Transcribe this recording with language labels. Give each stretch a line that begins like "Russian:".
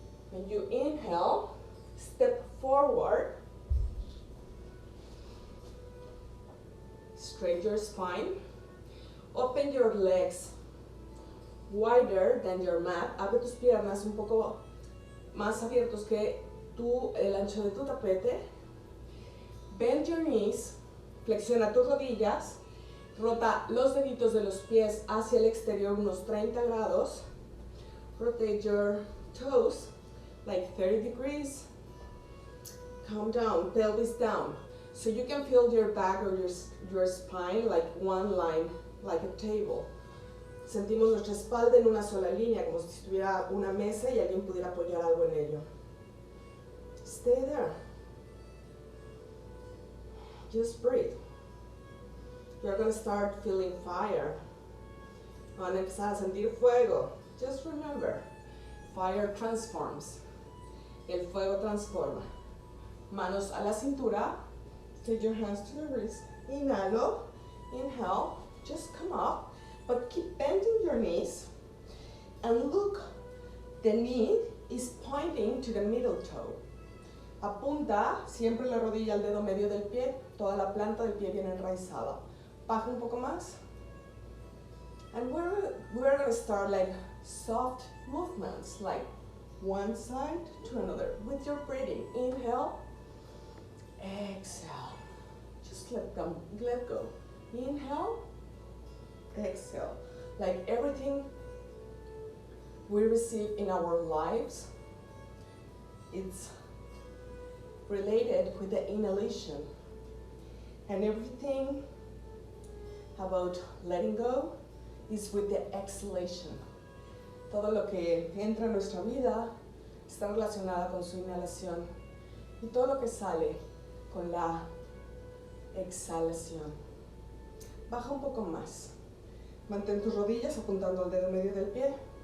English: When you inhale, step forward, straighten your spine, open your legs wider than your mat,
Spanish: abre tus piernas un poco más abiertos que el ancho de tu tapete.
English: Bend your knees,
Spanish: flexiona tus rodillas, rota los deditos de los pies hacia el exterior unos 30 grados.
English: Rotate your toes like 30 degrees. Calm down, pelvis down. So you can feel your back or your spine like one line, like a table.
Spanish: Sentimos nuestra espalda en una sola línea, como si estuviera una mesa y alguien pudiera apoyar algo en ello.
English: Stay there. Just breathe. You're going to start feeling fire.
Spanish: Van a empezar a sentir fuego.
English: Just remember, fire transforms.
Spanish: El fuego transforma. Manos a la cintura.
English: Take your hands to the wrist.
Spanish: Inhalo.
English: Inhale. Just come up. But keep bending your knees. And look, the knee is pointing to the middle toe.
Spanish: Apunta siempre la rodilla al dedo medio del pie. Toda la planta del pie viene enraizada. Baja un poco más.
English: And we're going to start like soft movements, like one side to another with your breathing. Inhale, exhale. Just let go. Inhale, exhale. Like everything we receive in our lives, it's related with the inhalation. And everything about letting go is with the exhalation.
Spanish: Todo lo que entra en nuestra vida está relacionado con su inhalación y todo lo que sale con la exhalación. Baja un poco más. Mantén tus rodillas apuntando al dedo medio del pie.